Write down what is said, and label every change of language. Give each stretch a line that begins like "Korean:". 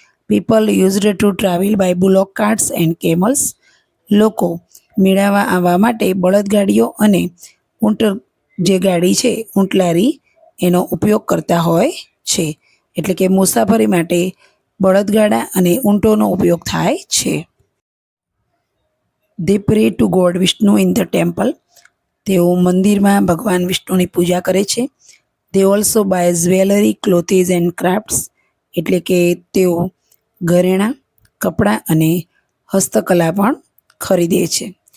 English: People used to travel by bullock carts and camels.
Gujarati: લોકો મેળામાં આવવા માટે બળદગાડીઓ અને ઊંટ જે ગાડી છે, ઊંટલારી, એનો ઉપયોગ કરતા હોય છે. એટલે કે મુસાફરી માટે બળદગાડા અને ઊંટોનો ઉપયોગ થાય છે.
English: They pray to God Vishnu in the temple.
Gujarati: તેઓ મંદિરમાં ભગવાન વિષ્ણુની પૂજા કરે છે.
English: They also buy jewelry, clothes and crafts.
Gujarati: એટલે કે તેઓ ઘરેણાં, કપડાં અને હસ્તકલા પણ ખરીદે છે.